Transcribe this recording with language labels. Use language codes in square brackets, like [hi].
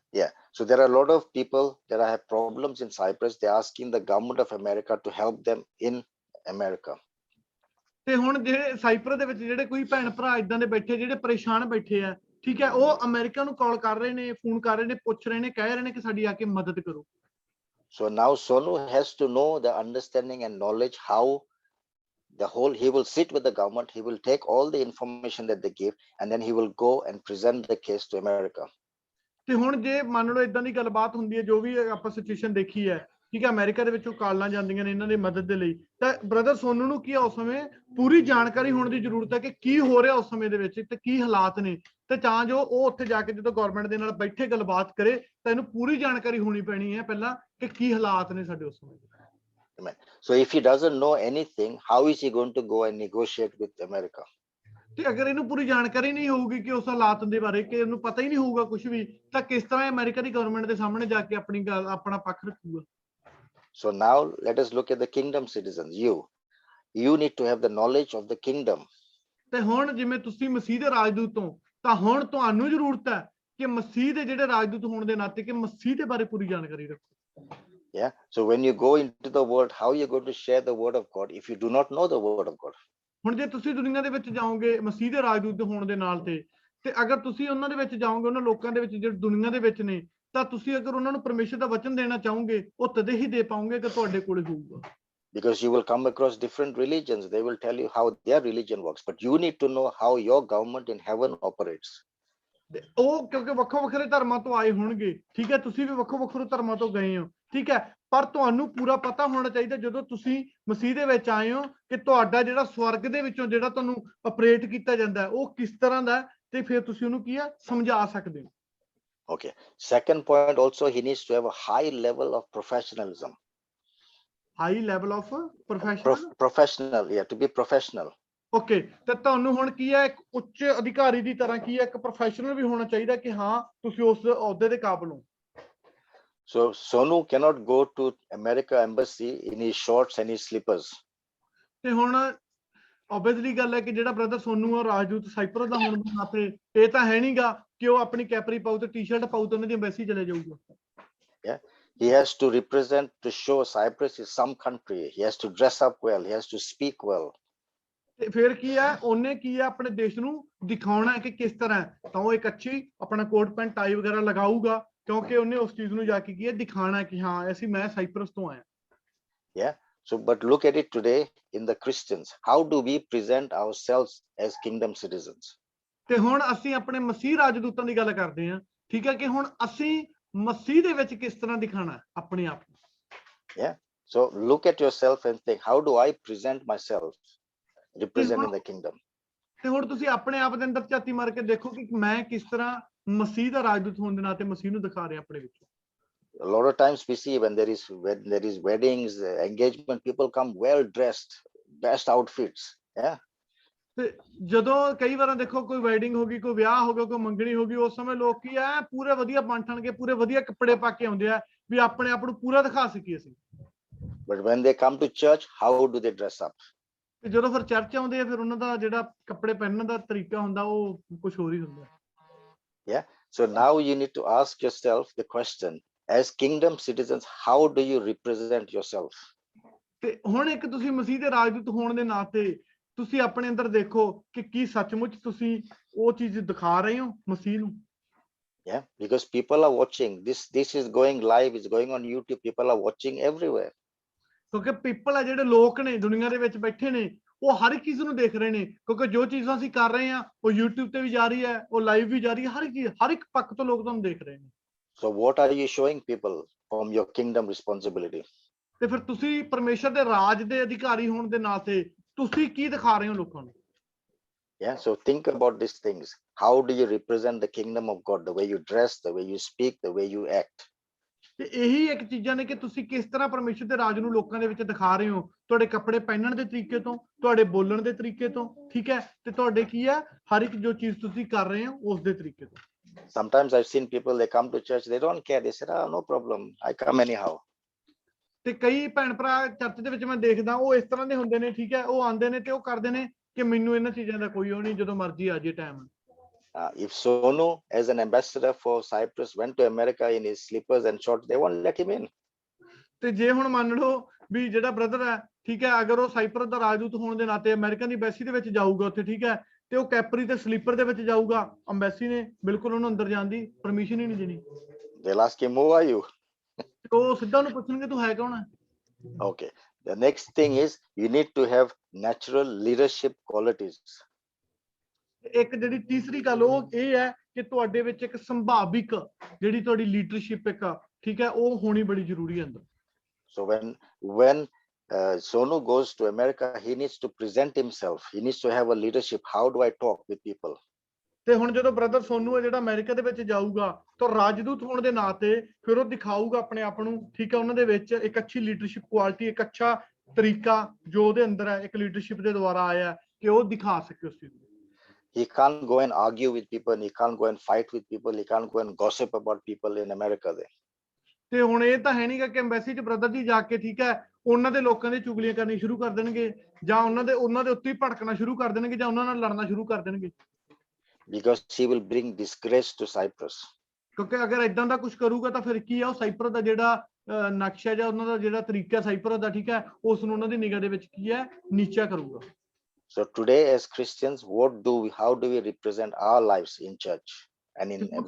[en] Yeah, so there are a lot of people that have problems in Cyprus. They're asking the government of America to help them in America. [pa] ਤੇ ਹੁਣ ਜਿਹੜੇ cypress ਦੇ ਵਿੱਚ ਜਿਹੜੇ ਕੋਈ ਭੈਣ ਭਰਾ ਇਦਾਂ ਦੇ ਬੈਠੇ ਜਿਹੜੇ ਪਰੇਸ਼ਾਨ ਬੈਠੇ ਆ, ਠੀਕ ਹੈ, ਉਹ ਅਮਰੀਕਾ ਨੂੰ ਕਾਲ ਕਰ ਰਹੇ ਨੇ, ਫੋਨ ਕਰ ਰਹੇ ਨੇ, ਪੁੱਛ ਰਹੇ ਨੇ, ਕਹਿ ਰਹੇ ਨੇ ਕਿ ਸਾਡੀ ਆ ਕੇ ਮਦਦ ਕਰੋ। [en] So now Sonu has to know the understanding and knowledge how he will sit with the government, he will take all the information that they give, and then he will go and present the case to America. [pa] ਤੇ ਹੁਣ ਜੇ ਮੰਨ ਲਓ ਇਦਾਂ ਦੀ ਗੱਲਬਾਤ ਹੁੰਦੀ ਹੈ, ਜੋ ਵੀ ਆਪਾਂ ਸਿਚੁਏਸ਼ਨ ਦੇਖੀ ਹੈ, ਠੀਕ ਹੈ, ਅਮਰੀਕਾ ਦੇ ਵਿੱਚੋਂ ਕਾਲਾਂ ਜਾਂਦੀਆਂ ਨੇ ਇਹਨਾਂ ਦੀ ਮਦਦ ਦੇ ਲਈ, ਤਾਂ ਬ੍ਰਦਰ ਸੋਨੂ ਨੂੰ ਕੀ ਉਸ ਸਮੇਂ ਪੂਰੀ ਜਾਣਕਾਰੀ ਹੋਣ ਦੀ ਜ਼ਰੂਰਤ ਹੈ ਕਿ ਕੀ ਹੋ ਰਿਹਾ ਉਸ ਸਮੇਂ ਦੇ ਵਿੱਚ ਤੇ ਕੀ ਹਾਲਾਤ ਨੇ, ਤੇ ਤਾਂ ਜੋ ਉਹ ਉੱਥੇ ਜਾ ਕੇ ਜਦੋਂ ਗਵਰਨਮੈਂਟ ਦੇ ਨਾਲ ਬੈਠੇ ਗੱਲਬਾਤ ਕਰੇ ਤਾਂ ਇਹਨੂੰ ਪੂਰੀ ਜਾਣਕਾਰੀ ਹੋਣੀ ਪੈਣੀ ਹੈ ਪਹਿਲਾਂ ਕਿ ਕੀ ਹਾਲਾਤ ਨੇ ਸਾਡੇ ਉਸ ਸਮੇਂ। [en] Amen. So if he doesn't know anything, how is he going to go and negotiate with America? [pa] ਤੇ ਅਗਰ ਇਹਨੂੰ ਪੂਰੀ ਜਾਣਕਾਰੀ ਨਹੀਂ ਹੋਊਗੀ ਕਿ ਉਸ ਹਾਲਾਤ ਦੇ ਬਾਰੇ, ਕਿ ਇਹਨੂੰ ਪਤਾ ਹੀ ਨਹੀਂ ਹੋਊਗਾ ਕੁਝ ਵੀ, ਤਾਂ ਕਿਸ ਤਰ੍ਹਾਂ ਅਮਰੀਕਾ ਦੀ ਗਵਰਨਮੈਂਟ ਦੇ ਸਾਹਮਣੇ ਜਾ ਕੇ ਆਪਣੀ ਗੱਲ ਆਪਣਾ ਪੱਖ ਰੱਖੂਗਾ। [en] So now let us look at the kingdom citizens. You need to have the knowledge of the kingdom. [pa] ਤੇ ਹੁਣ ਜਿਵੇਂ ਤੁਸੀਂ ਮਸੀਹ ਦੇ ਰਾਜਦੂਤ ਹੋ, ਤਾਂ ਹੁਣ ਤੁਹਾਨੂੰ ਜ਼ਰੂਰਤ ਹੈ ਕਿ ਮਸੀਹ ਦੇ ਜਿਹੜੇ ਰਾਜਦੂਤ ਹੋਣ ਦੇ ਨਾਤੇ ਕਿ ਮਸੀਹ ਦੇ ਬਾਰੇ ਪੂਰੀ ਜਾਣਕਾਰੀ ਰੱਖੋ। [en] Yeah. So when you go into the world, how are you going to share the word of God if you do not know the word of God? [pa] ਹੁਣ ਜੇ ਤੁਸੀਂ ਦੁਨੀਆ ਦੇ ਵਿੱਚ ਜਾਓਗੇ ਮਸੀਹ ਦੇ ਰਾਜਦੂਤ ਹੋਣ ਦੇ ਨਾਲ ਤੇ ਅਗਰ ਤੁਸੀਂ ਉਹਨਾਂ ਦੇ ਵਿੱਚ ਜਾਓਗੇ, ਉਹਨਾਂ ਲੋਕਾਂ ਦੇ ਵਿੱਚ ਜਿਹੜੇ ਦੁਨੀਆ ਦੇ ਵਿੱਚ ਨੇ, ਤਾਂ ਤੁਸੀਂ ਅਗਰ ਉਹਨਾਂ ਨੂੰ ਪਰਮੇਸ਼ਰ ਦਾ ਵਚਨ ਦੇਣਾ ਚਾਹੋਗੇ, ਉਹ ਤਦੇ ਹੀ ਦੇ ਪਾਓਗੇ ਕਿ ਤੁਹਾਡੇ ਕੋਲ ਹੋਊਗਾ। [en] Because you will come across different religions, they will tell you how their religion works, but you need to know how your government in heaven operates. [pa] ਉਹ ਕਿਉਂਕਿ ਵੱਖੋ ਵੱਖਰੇ ਧਰਮਾਂ ਤੋਂ ਆਏ ਹੋਣਗੇ, ਠੀਕ ਹੈ, ਤੁਸੀਂ ਵੀ ਵੱਖੋ ਵੱਖਰੇ ਧਰਮਾਂ ਤੋਂ ਗਏ ਹੋ, ਠੀਕ ਹੈ, ਪਰ ਤੁਹਾਨੂੰ ਪੂਰਾ ਪਤਾ ਹੋਣਾ ਚਾਹੀਦਾ ਜਦੋਂ ਤੁਸੀਂ ਮਸੀਹ ਦੇ ਵਿੱਚ ਆਏ ਹੋ ਕਿ ਤੁਹਾਡਾ ਜਿਹੜਾ ਸਵਰਗ ਦੇ ਵਿੱਚੋਂ ਜਿਹੜਾ ਤੁਹਾਨੂੰ ਆਪਰੇਟ ਕੀਤਾ ਜਾਂਦਾ ਉਹ ਕਿਸ ਤਰ੍ਹਾਂ ਦਾ, ਤੇ ਫਿਰ ਤੁਸੀਂ ਉਹਨੂੰ ਕੀ ਆ ਸਮਝਾ ਸਕਦੇ ਹੋ। [en] Okay. Second point also, he needs to have a high level of professionalism. High level of professional, yeah, to be professional. [pa] Okay, ਤੇ ਤੁਹਾਨੂੰ ਹੁਣ ਕੀ ਹੈ ਇੱਕ ਉੱਚ ਅਧਿਕਾਰੀ ਦੀ ਤਰ੍ਹਾਂ ਕੀ ਹੈ ਇੱਕ ਪ੍ਰੋਫੈਸ਼ਨਲ ਵੀ ਹੋਣਾ ਚਾਹੀਦਾ ਕਿ ਹਾਂ ਤੁਸੀਂ ਉਸ ਅਹੁਦੇ ਦੇ ਕਾਬਿਲ ਹੋ। [en] So Sonu cannot go to America embassy in his shorts and his slippers. [pa] ਤੇ ਹੁਣ obviously ਗੱਲ ਹੈ ਕਿ ਜਿਹੜਾ ਬ੍ਰਦਰ ਸੋਨੂ ਆ ਰਾਜਦੂਤ ਸਾਈਪਰਸ ਦਾ ਹੋਣ ਦੇ ਨਾਤੇ ਇਹ ਤਾਂ ਹੈ ਨਹੀਂਗਾ ਕਿ ਉਹ ਆਪਣੀ ਕੈਪਰੀ ਪਾਉ ਤੇ ਟੀ-ਸ਼ਰਟ ਪਾਉ ਤੇ ਉਹਨਾਂ ਦੀ ਐਮਬੈਸੀ ਚਲੇ ਜਾਊਗਾ। [en] Yeah, he has to represent, to show Cyprus is some country. He has to dress up well, he has to speak well. [pa] ਤੇ ਫਿਰ ਕੀ ਹੈ ਉਹਨੇ ਕੀ ਹੈ ਆਪਣੇ ਦੇਸ਼ ਨੂੰ ਦਿਖਾਉਣਾ ਕਿ ਕਿਸ ਤਰ੍ਹਾਂ, ਤਾਂ ਉਹ ਇੱਕ ਅੱਛੀ ਆਪਣਾ ਕੋਟ ਪੈਂਟ ਟਾਈ ਵਗੈਰਾ ਲਗਾਊਗਾ ਕਿਉਂਕਿ ਉਹਨੇ ਉਸ ਚੀਜ਼ ਨੂੰ ਜਾ ਕੇ ਕੀ ਹੈ ਦਿਖਾਣਾ ਕਿ ਹਾਂ ਅਸੀਂ ਮੈਂ ਸਾਈਪਰਸ ਤੋਂ ਆਇਆ। [en] Yeah, so but look at it today in the Christians, how do we present ourselves as kingdom citizens? [pa] ਤੇ ਹੁਣ ਅਸੀਂ ਆਪਣੇ ਮਸੀਹ ਰਾਜਦੂਤਾਂ ਦੀ ਗੱਲ ਕਰਦੇ ਹਾਂ, ਠੀਕ ਹੈ, ਕਿ ਹੁਣ ਅਸੀਂ ਮਸੀਹ ਦੇ ਵਿੱਚ ਕਿਸ ਤਰ੍ਹਾਂ ਦਿਖਾਣਾ ਆਪਣੇ ਆਪ ਨੂੰ। [en] Yeah, so look at yourself and think, how do I present myself representing the kingdom? [pa] ਤੇ ਹੁਣ ਤੁਸੀਂ ਆਪਣੇ ਆਪ ਦੇ ਅੰਦਰ ਝਾਤੀ ਮਾਰ ਕੇ ਦੇਖੋ ਕਿ ਮੈਂ ਕਿਸ ਤਰ੍ਹਾਂ ਮਸੀਹ ਦਾ ਰਾਜਦੂਤ ਹੋਣ ਦੇ ਨਾਤੇ ਮਸੀਹ ਨੂੰ ਦਿਖਾ ਰਿਹਾ ਆਪਣੇ ਵਿੱਚ। [en] A lot of times we see when there is weddings, engagement, people come well dressed, best outfits. Yeah. [pa] ਤੇ ਜਦੋਂ ਕਈ ਵਾਰਾਂ ਦੇਖੋ ਕੋਈ ਵੈਡਿੰਗ ਹੋ ਗਈ, ਕੋਈ ਵਿਆਹ ਹੋ ਗਿਆ, ਕੋਈ ਮੰਗਣੀ ਹੋ ਗਈ, ਉਸ ਸਮੇਂ ਲੋਕ ਕੀ ਆ ਪੂਰੇ ਵਧੀਆ ਬਣ ਠਣ ਕੇ ਪੂਰੇ ਵਧੀਆ ਕੱਪੜੇ ਪਾ ਕੇ ਆਉਂਦੇ ਆ ਵੀ ਆਪਣੇ ਆਪ ਨੂੰ ਪੂਰਾ ਦਿਖਾ ਸਕੀਏ ਅਸੀਂ। [en] But when they come to church, how do they dress up? [pa] ਤੇ ਜਦੋਂ ਫਿਰ ਚਰਚ ਆਉਂਦੇ ਆ ਫਿਰ ਉਹਨਾਂ ਦਾ ਜਿਹੜਾ ਕੱਪੜੇ ਪਹਿਨਣ ਦਾ ਤਰੀਕਾ ਹੁੰਦਾ ਉਹ ਕੁਝ ਹੋਰ ਹੀ ਹੁੰਦਾ। [en] Yeah. So now you need to ask yourself the question, as kingdom citizens, how do you represent yourself? [pa] ਤੇ ਹੁਣ ਇੱਕ ਤੁਸੀਂ ਮਸੀਹ ਦੇ ਰਾਜਦੂਤ ਹੋਣ ਦੇ ਨਾਤੇ ਤੁਸੀਂ ਆਪਣੇ ਅੰਦਰ ਦੇਖੋ ਕਿ ਕੀ ਸੱਚਮੁੱਚ ਤੁਸੀਂ ਉਹ ਚੀਜ਼ ਦਿਖਾ ਰਹੇ ਹੋ ਮਸੀਹ ਨੂੰ। [en] Yeah, because people are watching this is going live, it's going on YouTube, people are watching everywhere. [pa] ਕਿਉਂਕਿ ਪੀਪਲ ਆ ਜਿਹੜੇ ਲੋਕ ਨੇ ਦੁਨੀਆ ਦੇ ਵਿੱਚ ਬੈਠੇ ਨੇ ਉਹ ਹਰ ਇੱਕ ਚੀਜ਼ ਨੂੰ ਦੇਖ ਰਹੇ ਨੇ, ਕਿਉਂਕਿ ਜੋ ਚੀਜ਼ਾਂ ਅਸੀਂ ਕਰ ਰਹੇ ਹਾਂ ਉਹ YouTube ਤੇ ਵੀ ਜਾ ਰਹੀ ਹੈ, ਉਹ ਲਾਈਵ ਵੀ ਜਾ ਰਹੀ ਹੈ, ਹਰ ਇੱਕ ਪੱਖ ਤੋਂ ਲੋਕ ਤੁਹਾਨੂੰ ਦੇਖ ਰਹੇ ਨੇ। [en] So what are you showing people from your kingdom responsibility? [pa] ਤੇ ਫਿਰ ਤੁਸੀਂ ਪਰਮੇਸ਼ਰ ਦੇ ਰਾਜ ਦੇ ਅਧਿਕਾਰੀ ਹੋਣ ਦੇ ਨਾਤੇ ਤੁਸੀਂ ਕੀ ਦਿਖਾ ਰਹੇ ਹੋ ਲੋਕਾਂ ਨੂੰ? [en] Yeah, so think about these things. How do you represent the kingdom of God? The way you dress, the way you speak, the way you act. [pa] ਤੇ ਇਹੀ ਇੱਕ ਚੀਜ਼ਾਂ ਨੇ ਕਿ ਤੁਸੀਂ ਕਿਸ ਤਰ੍ਹਾਂ ਪਰਮੇਸ਼ਰ ਦੇ ਰਾਜ ਨੂੰ ਲੋਕਾਂ ਦੇ ਵਿੱਚ ਦਿਖਾ ਰਹੇ ਹੋ, ਤੁਹਾਡੇ ਕੱਪੜੇ ਪਹਿਨਣ ਦੇ ਤਰੀਕੇ ਤੋਂ, ਤੁਹਾਡੇ ਬੋਲਣ ਦੇ ਤਰੀਕੇ ਤੋਂ, ਠੀਕ ਹੈ, ਤੇ ਤੁਹਾਡੇ ਕੀ ਹੈ ਹਰ ਇੱਕ ਜੋ ਚੀਜ਼ ਤੁਸੀਂ ਕਰ ਰਹੇ ਹੋ ਉਸ ਦੇ ਤਰੀਕੇ ਤੋਂ। [en] Sometimes I've seen people, they come to church, they don't care, they said, no problem, I come anyhow. [pa] ਤੇ ਕਈ ਭੈਣ ਭਰਾ ਚਰਚ ਦੇ ਵਿੱਚ ਮੈਂ ਦੇਖਦਾ ਉਹ ਇਸ ਤਰ੍ਹਾਂ ਦੇ ਹੁੰਦੇ ਨੇ, ਠੀਕ ਹੈ, ਉਹ ਆਉਂਦੇ ਨੇ ਤੇ ਉਹ ਕਰਦੇ ਨੇ ਕਿ ਮੈਨੂੰ ਇਹਨਾਂ ਚੀਜ਼ਾਂ ਦਾ ਕੋਈ ਉਹ ਨਹੀਂ, ਜਦੋਂ ਮਰਜ਼ੀ ਆ ਜੇ time. [en] If Sonu, as an ambassador for Cyprus, went to America in his slippers and shorts, they won't let him in. [pa] ਤੇ ਜੇ ਹੁਣ ਮੰਨ ਲਓ ਵੀ ਜਿਹੜਾ ਬ੍ਰਦਰ ਹੈ, ਠੀਕ ਹੈ, ਅਗਰ ਉਹ ਸਾਈਪਰਸ ਦਾ ਰਾਜਦੂਤ ਹੋਣ ਦੇ ਨਾਤੇ ਅਮਰੀਕਨ ਦੀ ਐਮਬੈਸੀ ਦੇ ਵਿੱਚ ਜਾਊਗਾ ਉੱਥੇ, ਠੀਕ ਹੈ, ਤੇ ਉਹ ਕੈਪਰੀ ਤੇ ਸਲੀਪਰ ਦੇ ਵਿੱਚ ਜਾਊਗਾ, ਐਮਬੈਸੀ ਨੇ ਬਿਲਕੁਲ ਉਹਨੂੰ ਅੰਦਰ ਜਾਣ ਦੀ ਪਰਮਿਸ਼ਨ ਹੀ ਨਹੀਂ ਦੇਣੀ। [en] They'll ask him, who are you? [pa] ਉਹ ਸਿੱਧਾ ਉਹਨੂੰ ਪੁੱਛਣਗੇ ਤੂੰ ਹੈ ਕੌਣ ਹੈ? [en] Okay. The next thing is you need to have natural leadership qualities. [pa] ਇੱਕ ਜਿਹੜੀ ਤੀਸਰੀ ਗੱਲ ਉਹ ਇਹ ਹੈ ਕਿ ਤੁਹਾਡੇ ਵਿੱਚ ਇੱਕ ਸੰਭਾਵਿਕ ਜਿਹੜੀ ਤੁਹਾਡੀ ਲੀਡਰਸ਼ਿਪ ਇੱਕ, ਠੀਕ ਹੈ, ਉਹ ਹੋਣੀ ਬੜੀ ਜ਼ਰੂਰੀ ਹੈ ਅੰਦਰ। [en] So when Sonu goes to America, he needs to present himself. He needs to have a leadership. How do I talk with people? [pa] ਤੇ ਹੁਣ ਜਦੋਂ ਬ੍ਰਦਰ ਸੋਨੂ ਹੈ ਜਿਹੜਾ ਅਮਰੀਕਾ ਦੇ ਵਿੱਚ ਜਾਊਗਾ ਤਾਂ ਰਾਜਦੂਤ ਹੋਣ ਦੇ ਨਾਤੇ ਫਿਰ ਉਹ ਦਿਖਾਊਗਾ ਆਪਣੇ ਆਪ ਨੂੰ, ਠੀਕ ਹੈ, ਉਹਨਾਂ ਦੇ ਵਿੱਚ ਇੱਕ ਅੱਛੀ ਲੀਡਰਸ਼ਿਪ ਕੁਆਲਿਟੀ, ਇੱਕ ਅੱਛਾ ਤਰੀਕਾ ਜੋ ਉਹਦੇ ਅੰਦਰ ਹੈ, ਇੱਕ ਲੀਡਰਸ਼ਿਪ ਦੇ ਦੁਆਰਾ ਆਇਆ ਕਿ ਉਹ ਦਿਖਾ ਸਕੇ ਉਸ ਚੀਜ਼ ਨੂੰ। [en] He can't go and argue with people. He can't go and fight with people. He can't go and gossip about people in America there. [pa] ਤੇ ਹੁਣ ਇਹ ਤਾਂ ਹੈ ਨਹੀਂਗਾ ਕਿ ਐਮਬੈਸੀ 'ਚ ਬ੍ਰਦਰ ਜੀ ਜਾ ਕੇ, ਠੀਕ ਹੈ, ਉਹਨਾਂ ਦੇ ਲੋਕਾਂ ਦੀ ਚੁਗਲੀਆਂ ਕਰਨੀ ਸ਼ੁਰੂ ਕਰ ਦੇਣਗੇ ਜਾਂ ਉਹਨਾਂ ਦੇ ਉੱਤੇ ਹੀ ਭੜਕਣਾ ਸ਼ੁਰੂ ਕਰ ਦੇਣਗੇ ਜਾਂ ਉਹਨਾਂ ਨਾਲ ਲੜਨਾ ਸ਼ੁਰੂ ਕਰ ਦੇਣਗੇ। [en] Because he will bring disgrace to Cyprus. [pa] ਕਿਉਂਕਿ ਅਗਰ ਇਦਾਂ ਦਾ ਕੁਝ ਕਰੂਗਾ ਤਾਂ ਫਿਰ ਕੀ ਆ, ਉਹ ਸਾਈਪਰਸ ਦਾ ਜਿਹੜਾ ਨਕਸ਼ਾ ਜਾਂ ਉਹਨਾਂ ਦਾ ਜਿਹੜਾ ਤਰੀਕਾ ਸਾਈਪਰਸ ਦਾ, ਠੀਕ ਹੈ, ਉਸ ਨੂੰ ਉਹਨਾਂ ਦੀ ਨਿਗਾਹ ਦੇ ਵਿੱਚ ਕੀ ਹੈ, ਨੀਚਾ ਕਰੂਗਾ। [en] So today as Christians, how do we represent our lives in church and in everywhere